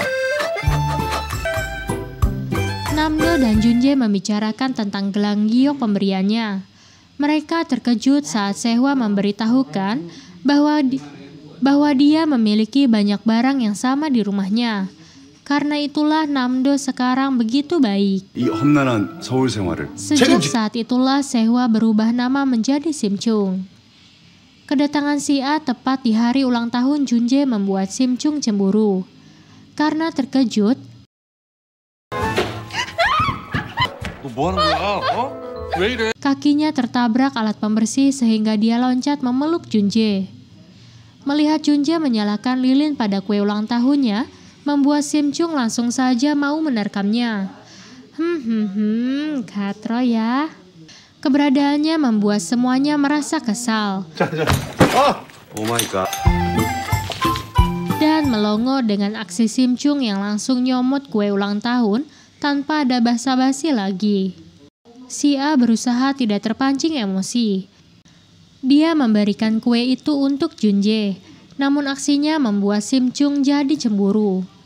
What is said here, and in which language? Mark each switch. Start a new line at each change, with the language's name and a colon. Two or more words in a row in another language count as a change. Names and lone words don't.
Indonesian: Namdo dan Junjae membicarakan tentang gelang giok pemberiannya. Mereka terkejut saat Sehwa memberitahukan bahwa dia memiliki banyak barang yang sama di rumahnya. Karena itulah Namdo sekarang begitu baik.
Korean: 이 험난한 서울 생활을
Indonesian: Sejak saat itulah Sehwa berubah nama menjadi Simchung. Kedatangan si A tepat di hari ulang tahun Junjae membuat Simchung cemburu. Karena terkejut,
Korean: 뭐 하는 거야? 어? 왜 이래?
Indonesian: kakinya tertabrak alat pembersih sehingga dia loncat memeluk Junjae. Melihat Junjae menyalakan lilin pada kue ulang tahunnya, membuat Simchung langsung saja mau menerkamnya. Katro ya. Keberadaannya membuat semuanya merasa kesal.
English: Oh my God.
Indonesian: Dan melongo dengan aksi Simchung yang langsung nyomot kue ulang tahun tanpa ada basa-basi lagi. Si A berusaha tidak terpancing emosi. Dia memberikan kue itu untuk Junjae, namun aksinya membuat Simchung jadi cemburu.